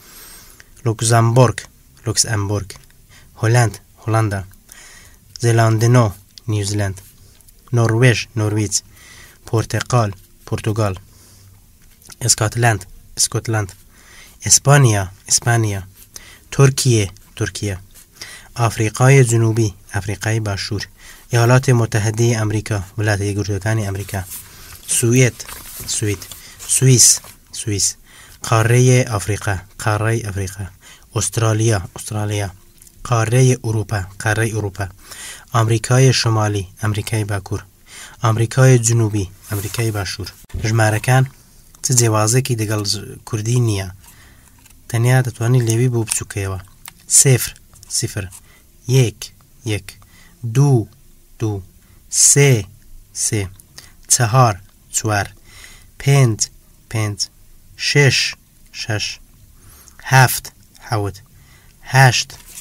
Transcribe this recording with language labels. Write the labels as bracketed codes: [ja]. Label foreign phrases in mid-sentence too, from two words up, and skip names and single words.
[fa] لوکزامبورگ، هلند، زلاندنو، نیوزیلند، نروژ، پرتغال، اسکاتلند، اسپانیا، ترکیه، آفریقای جنوبی، آفریقای باشور، ایالات متحده امریکا، ولایت یەکگرتوەکانی ئەمریکا، سوئیس، قاره آفریقا، استرالیا، قاره اروپا، آمریکای شمالی، آمریکای باکوور، آمریکای جنوبی، آمریکای باشور. [ckb] ژمارەکان چ جیاوازێکی دەگەڵ کوردی نییە، تەنیا دەتوانیت لێوی بۆ بچووکەوە. 0 1 2 3 4 5 6 7 8